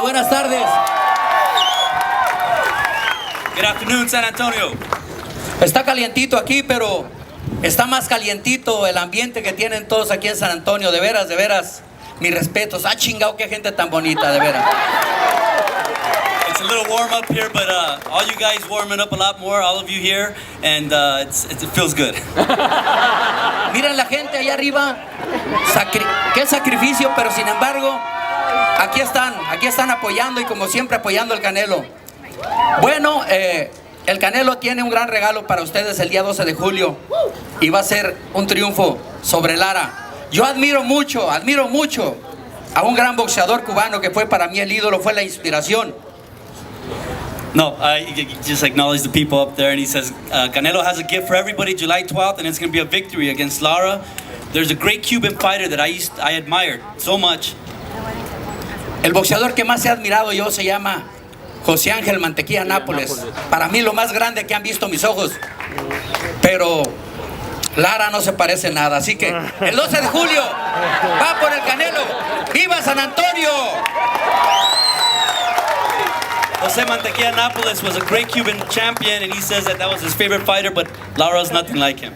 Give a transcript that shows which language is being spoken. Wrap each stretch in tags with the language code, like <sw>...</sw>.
<es>Buenas tardes.</es> <en>Good afternoon, San Antonio.</en> <es>Está calientito aquí, pero está más calientito el ambiente que tienen todos aquí en San Antonio. De veras, mis respetos. Ah, chingado, qué gente tan bonita, de veras.</es> <en>It's a little warm up here, but all you guys warming up a lot more, all of you here, and it feels good.</en> <es>Miren la gente allá arriba. Qué sacrificio, pero sin embargo, aquí están apoyando y como siempre apoyando al Canelo. Bueno, el Canelo tiene un gran regalo para ustedes el día 12 de julio y va a ser un triunfo sobre Lara. Yo admiro mucho a un gran boxeador cubano que fue para mí el ídolo, fue la inspiración.</es> <en>No, I just acknowledge the people up there, and he says Canelo has a gift for everybody July 12th, and it's going to be a victory against Lara. There's a great Cuban fighter that I admired so much.</en> <es>El boxeador que más he admirado yo se llama José Ángel Mantequilla Nápoles. Para mí lo más grande que han visto mis ojos. Pero Lara no se parece nada. Así que el 12 de julio va por el Canelo. ¡Viva San Antonio!</es> <en>Jose Mantequilla Nápoles was a great Cuban champion, and he says that that was his favorite fighter, but Lara's nothing like him.</en>